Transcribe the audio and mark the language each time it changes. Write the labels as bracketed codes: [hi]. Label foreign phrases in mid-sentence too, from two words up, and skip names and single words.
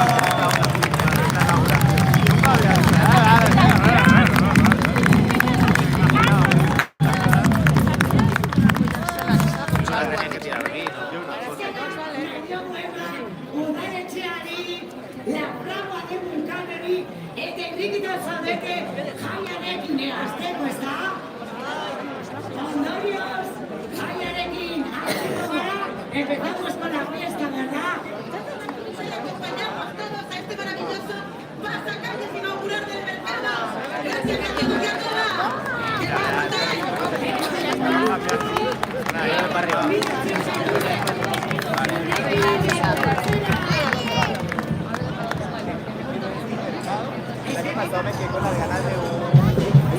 [eu] Udaletxeari, la Fragua de Vulcanari, eta irrikita zaudete jaiarekin hasteko, ezta? Ondorioz, jaiarekin hasteko gara, [es] empezamos con la fiesta, ¿verdad? Y acompañamos todos a este maravilloso pasacalles inaugural del mercado. Gracias a todos y a todas. ¡Que Pasó, me quedé con las ganas de un...